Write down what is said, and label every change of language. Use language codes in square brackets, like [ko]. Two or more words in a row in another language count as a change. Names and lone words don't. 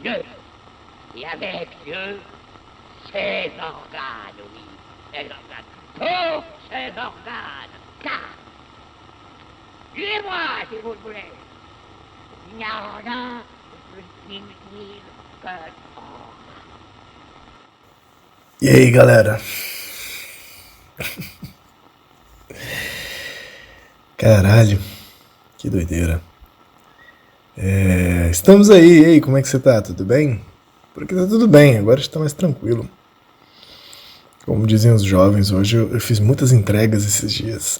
[fr] Dieu, et avec Dieu, ses organes, oui, ses organes, tous ses organes, car, tuez-moi si vous le voulez, il n'y a rien de plus inutile que l'organe. [pt] E aí, galera? Caralho, que doideira. Estamos aí, e aí, como é que você tá? Tudo bem? Por aqui tá tudo bem, agora está mais tranquilo. Como dizem os jovens, hoje eu fiz muitas entregas esses dias.